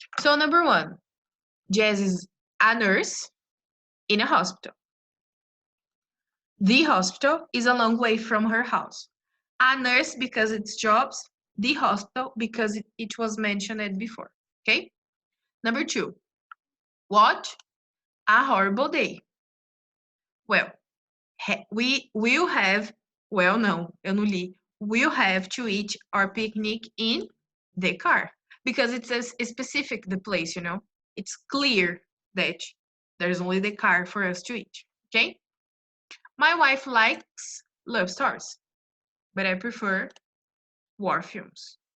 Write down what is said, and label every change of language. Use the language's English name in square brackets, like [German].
[English] So number 1, Jazz is a nurse in a hospital. The hospital is a long way from her house. A nurse because it's jobs, the hospital because it was mentioned before, okay? Number 2, what? A horrible day. Well, we will have, well, no, [Portuguese] eu não li. [English] We'll have to eat our picnic in the car because it says specific the place, you know? It's clear that there's only the car for us to eat, okay? My wife likes love stories, but I prefer war films.